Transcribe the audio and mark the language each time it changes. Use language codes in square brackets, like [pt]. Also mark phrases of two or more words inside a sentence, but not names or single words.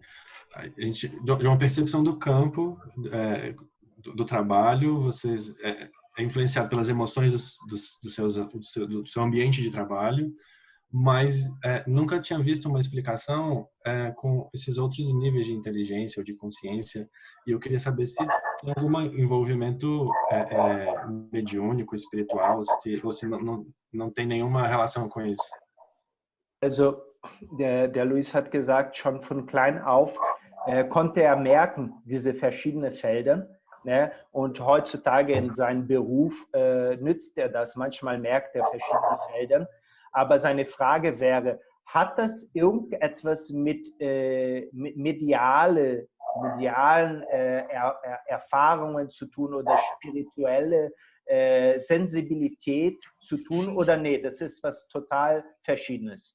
[pt] De uma percepção do campo, do trabalho, vocês é influenciado pelas emoções do seu ambiente de trabalho, mas nunca tinha visto uma explicação com esses outros níveis de inteligência ou de consciência, e eu queria saber se tem algum envolvimento mediúnico, espiritual, ou se não tem nenhuma relação com isso. [de] Also, der Luis hat gesagt, schon von klein auf konnte er merken, diese verschiedenen Felder. Ne? Und heutzutage in seinem Beruf nützt er das. Manchmal merkt er verschiedene Felder. Aber seine Frage wäre, hat das irgendetwas mit medialen Erfahrungen zu tun oder spirituelle Sensibilität zu tun oder nee, das ist was total Verschiedenes?